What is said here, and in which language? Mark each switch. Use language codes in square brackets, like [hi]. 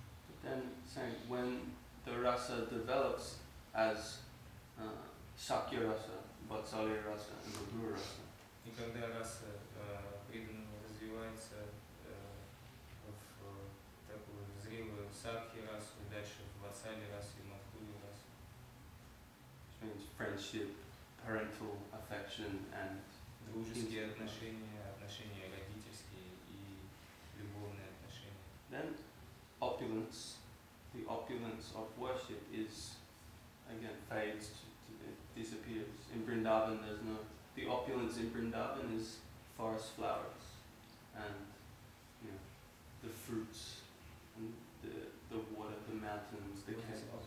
[en] But then saying when the rasa develops as Shakya rasa, Vatsalya rasa, and Madhura rasa, [ru] И когда раса преданного развивается в такую зрелую сакхи расу, и дальше в ватсали расу и мадхури расу, [en] which means friendship, parental affection, and [ru] дружеские отношения, отношения родительские и любовные отношения. [en] then opulence, the opulence of worship is again fades, it disappears. In Vrindavan there's no, the opulence in Vrindavan is forest flowers and, you know, the fruits and the water, the mountains, the caves.